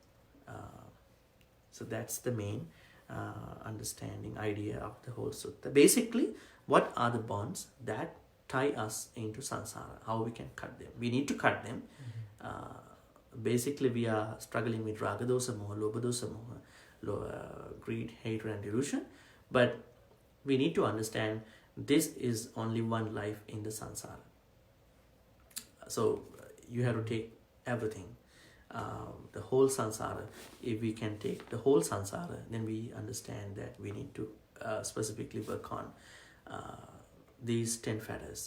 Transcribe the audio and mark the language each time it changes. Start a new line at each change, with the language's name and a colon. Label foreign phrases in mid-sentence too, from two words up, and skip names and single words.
English: So that's the main understanding idea of the whole sutta. Basically, what are the bonds that tie us into samsara, how we can cut them. We need to cut them. Basically, we are struggling with
Pali: raga dosa moha, lobha dosa moha,
English: greed, hatred, and delusion. But we need to understand this is only one life in the samsara. So you have to take everything, the whole samsara. If we can take the whole samsara, then we understand that we need to specifically work on these 10 fetters.